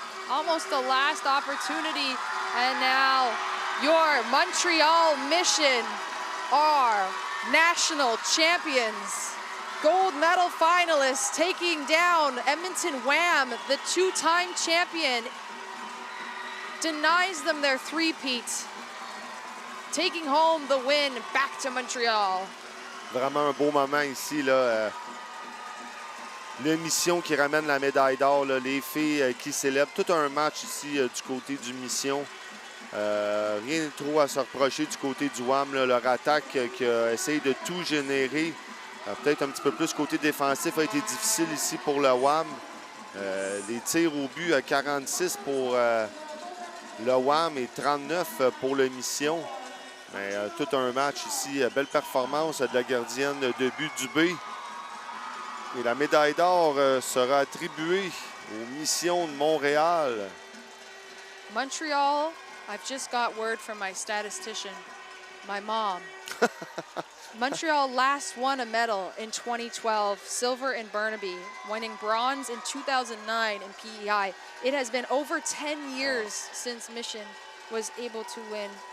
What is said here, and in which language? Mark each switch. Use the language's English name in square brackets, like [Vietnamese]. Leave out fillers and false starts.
[English] Almost the last opportunity. And now your Montreal Mission are national champions. Gold medal finalists taking down Edmonton Wham, the 2-time champion. Denies them their three-peat. Taking home the win back to Montreal. [French] Vraiment un beau moment ici, là. Le Mission qui ramène la médaille d'or, les filles qui célèbrent. Tout un match ici du côté du Mission. Rien de trop à se reprocher du côté du Wham. Là, leur attaque qui a essayé de tout générer. Peut-être un petit peu plus côté défensif a été difficile ici pour le Wham. Les tirs au but à 46 pour le Wham et 39 pour le Mission. Mais tout un match ici. Belle performance de la gardienne de but Dubé. Et la médaille d'or sera attribuée aux Missions de Montréal. [English] Montreal, I've just got word from my statistician, my mom. Montreal last won a medal in 2012, silver in Burnaby, winning bronze in 2009 in PEI. It has been over 10 years since Mission was able to win.